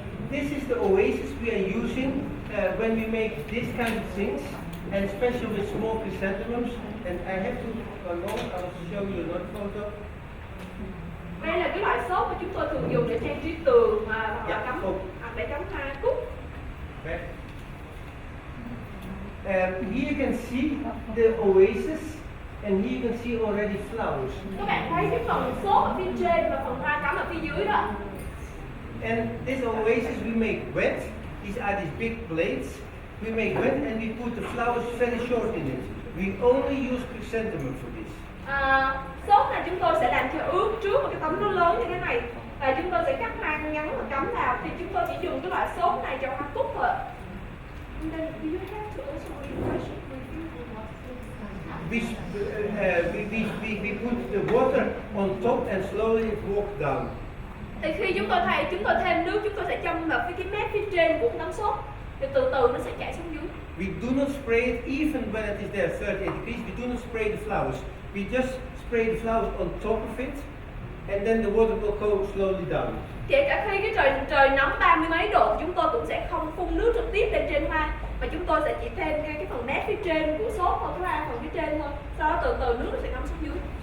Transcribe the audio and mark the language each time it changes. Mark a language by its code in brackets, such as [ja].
[en] This is the oasis we are using when we make this kind of things, and especially with small chrysanthemums. And I have to, I'll show you another photo. [vi] Đây là cái loại xốp mà chúng tôi thường dùng để trang trí tường hoặc là cắm hoặc để cắm hoa cúc. [en] Okay. Here you can see the oasis, and here you can see already flowers. [vi] Các bạn thấy cái phần xốp ở phía trên và phần hoa cắm ở phía dưới đó. [en] And this oasis we make wet. These are these big plates. We make wet and we put the flowers very short in it. We only use chrysanthemum for this. [vi] Xốp này chúng tôi sẽ làm cho ướt trước một cái tấm nó lớn như thế này. Và chúng tôi sẽ cắt hoa ngắn và cắm vào. Thì chúng tôi chỉ dùng cái loại xốp này cho hoa cúc thôi. [en] And then do you have to also refresh it with We put the water on top and slowly it walks down. [vi] Thì khi chúng tôi thêm nước, chúng tôi sẽ châm vào cái mép phía trên của tấm xốp. Thì từ từ nó sẽ chảy xuống dưới. [en] We do not spray it even when it is there 38 degrees. We do not spray the flowers. We just spray the flowers on top of it, and then the water will go slowly down. [vi] Kể cả khi cái trời nóng 30 mấy độ, chúng tôi cũng sẽ không phun nước trực tiếp lên trên hoa, mà chúng tôi sẽ chỉ thêm ngay cái phần mép phía trên của xốp thôi, cái hoa phần phía trên thôi. Sau đó từ từ nước nó sẽ ngấm xuống dưới.